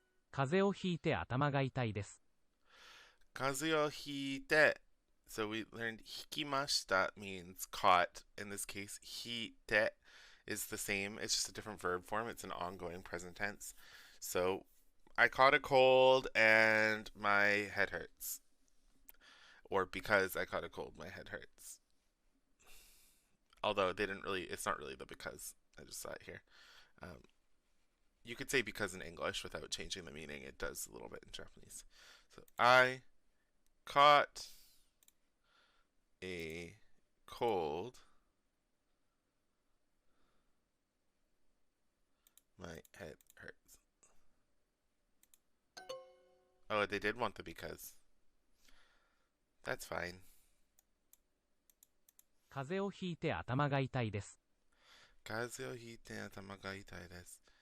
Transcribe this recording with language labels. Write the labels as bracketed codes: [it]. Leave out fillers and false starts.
[ja] 風邪をひいて頭が痛いです。 Kazuyo hite. [en] So we learned hikimashita means caught. In this case, hite is the same. It's just a different verb form. It's an ongoing present tense. So I caught a cold and my head hurts. Or because I caught a cold, my head hurts. Although they didn't really, it's not really the because. I just saw it here. Um, you could say because in English without changing the meaning. It does a little bit in Japanese. So I caught a cold. My head hurts. Oh, they did want the because. That's fine. [ja] 風邪をひいて頭が痛いです。風邪をひいて頭が痛いです。